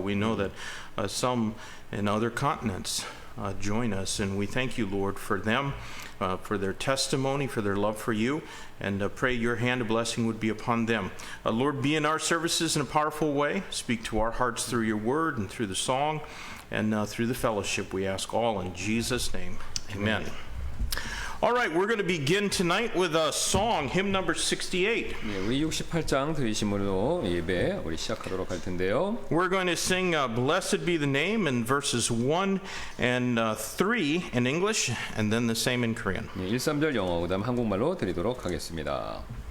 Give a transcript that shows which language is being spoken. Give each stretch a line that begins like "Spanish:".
English: We know that some in other continents join us, and we thank you, Lord, for them, for their testimony, for their love for you, and pray your hand of blessing would be upon them. Lord, be in our services in a powerful way. Speak to our hearts through your word and through the song and through the fellowship. We ask all in Jesus' name. Amen. All right, we're going to begin tonight with a song, hymn number 68.
Korean: 네, 우리 68장 들으심으로 예배 우리 시작하도록 할 텐데요.
English: We're going to sing Blessed Be the Name in verses 1 and 3 in English, and then the same in Korean.
Korean: 네, 1, 3절 영어, 그 다음 한국말로 드리도록 하겠습니다.